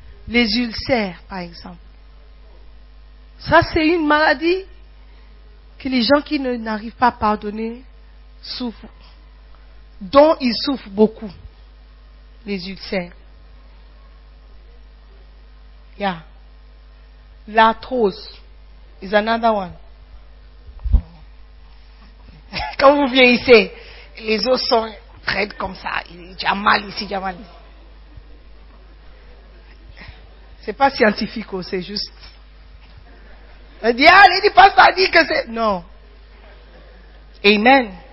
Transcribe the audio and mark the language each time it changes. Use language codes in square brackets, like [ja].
[fr] Les ulcères, par exemple. Ça, c'est une maladie que les gens qui n'arrivent pas à pardonner souffrent. Dont ils souffrent beaucoup, les ulcères. Yeah. [en] L'arthrose is another one. [fr] Quand vous vieillissez, les os sont raides comme ça. Il y a mal ici, il y a mal. C'est pas scientifique, c'est juste. On dit, ah, Lady Pasteur a dit que c'est. Non. Amen.